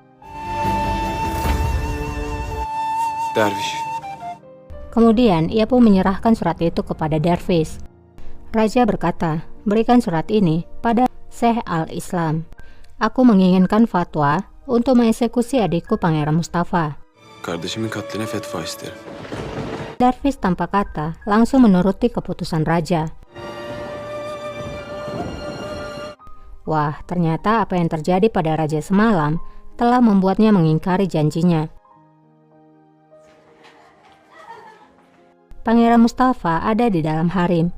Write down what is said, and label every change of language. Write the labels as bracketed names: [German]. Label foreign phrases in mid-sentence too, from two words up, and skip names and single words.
[Indonesian] Derviş. Kemudian ia pun menyerahkan surat itu kepada dervis. Raja berkata, berikan surat ini pada Syekh al-Islam. Aku menginginkan fatwa untuk mengeksekusi adikku Pangeran Mustafa. [Turkish] Kardeşimin katline fetva isterim. [Indonesian] Dervis tanpa kata langsung menuruti keputusan raja. Wah, ternyata apa yang terjadi pada raja semalam telah membuatnya mengingkari janjinya. Pangeran Mustafa ada di dalam harim.